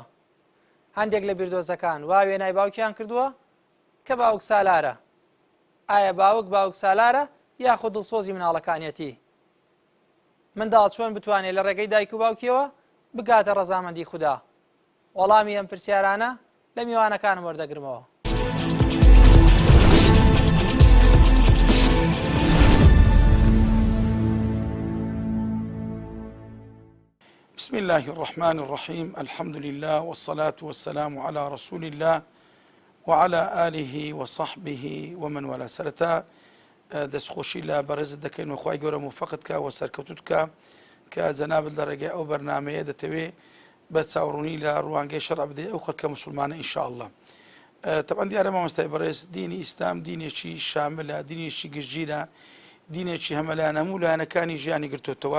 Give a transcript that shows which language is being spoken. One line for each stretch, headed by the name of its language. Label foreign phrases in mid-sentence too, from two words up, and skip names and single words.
Central Kurdish: هەندێک لە بیردۆزەکان وا وێنای باوکیان کردووە کە باوک سالارە. ئایا باوک سالارە یاخود دڵسۆزی مناڵەکانیەتی؟ منداڵ چۆن بتوانێت لە ڕێگەی دایک و باوکیەوە بگاتە ڕەزامەندی خوددا؟ وەڵامی ئەم پرسیارانە لە میوانەکانم وەردەگرمەوە.
Arabic: بسم الله الرحمن الرحيم. الحمد لله والصلاة والسلام على رسول الله وعلى آله وصحبه ومن والاه.
Central Kurdish: سرتا دەستخۆشی لە بەڕێز دەکەین و خوای گەورە موفقت کە و سەرکەوتوت کە جەنابت لە ڕێگەی ئەو بەرنامەیە دەتەوێت بە چاوەڕوونی لە ڕوانگەی شەرع بدەیت ئەو خەڵکە موسڵمانە ئینشاءالله. طبعا دیارە مامۆستای بەڕێز دینی ئیسلام دینێکی شاملە، دینێکی گشتگیرە، دینێکی هەمەلایەن هەموو لایەنەکانی ژیانی گرتوتەوە.